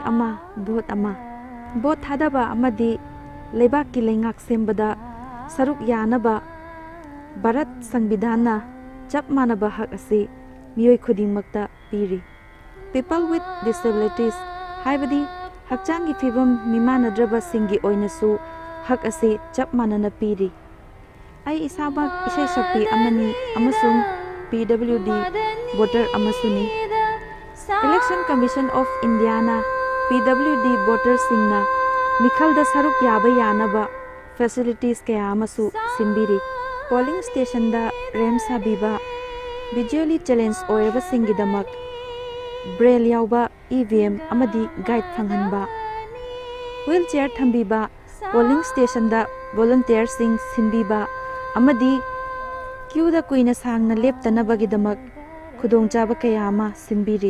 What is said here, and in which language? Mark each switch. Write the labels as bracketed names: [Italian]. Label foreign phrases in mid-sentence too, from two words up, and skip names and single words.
[Manipuri] ama vote ama vote thadaba amadi lebak ki lengak sembada saruk yanaba Bharat Sanvidhana chap manaba hak ase miyoi khudingmakta piri. [English] People with disabilities [Manipuri] haibadi hakchangi fibam mimanadraba singi oinasu hak ase chap manana piri. ai isabak isai sakpi amani amasung [English] PWD voter [Manipuri] amasuni. Election Commission of Indiana [English] PWD voters [Manipuri] singna mikhalda saruk yaba yanaba facilities kaya amasu simbiri. [English] Polling station [Manipuri] da rem sabiba [English] visually challenged [Manipuri] oiraba singidamak braille yauba EVM amadi guide phanghanba. Wheelchair thambiba [English] polling station [Manipuri] da volunteer sing sinbiba amadi queue da kuina sangna leptanabagidamak khudongchaba kaya ama sinbiri.